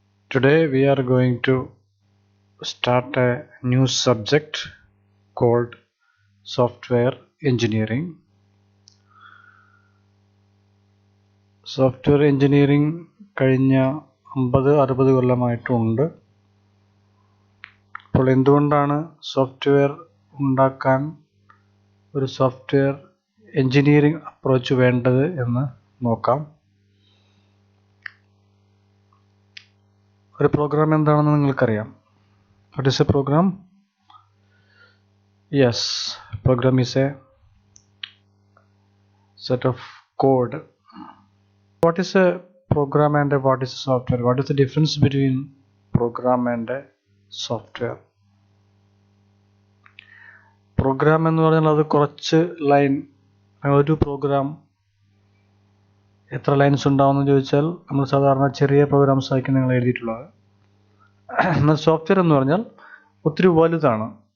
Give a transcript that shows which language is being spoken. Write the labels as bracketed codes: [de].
[en] Today we are going to start a new subject called software engineering. [ml] Software engineering കഴിഞ്ഞ 50-60 കൊല്ലമായിട്ടുണ്ട്. അപ്പോൾ എന്തുകൊണ്ടാണ് software ഉണ്ടാക്കാൻ ഒരു സോഫ്റ്റ്വെയർ എഞ്ചിനീയറിംഗ് അപ്രോച്ച് വേണ്ടത് എന്ന് നോക്കാം. ഒരു പ്രോഗ്രാം എന്താണെന്ന് നിങ്ങൾക്കറിയാം. [en] What is a program? Yes, program is a set of code. What is a program and what is a software? What is the difference between program and a software? [ml] Program എന്ന് പറഞ്ഞാൽ അത് കുറച്ച് line, ഒരു programme എത്ര lines ഉണ്ടാവുമെന്ന് ചോദിച്ചാൽ നമ്മൾ സാധാരണ ചെറിയ പ്രോഗ്രാംസ് ആയിരിക്കും നിങ്ങൾ എഴുതിയിട്ടുള്ളത്. എന്നാൽ സോഫ്റ്റ്വെയർ എന്ന് പറഞ്ഞാൽ ഒത്തിരി വലുതാണ്.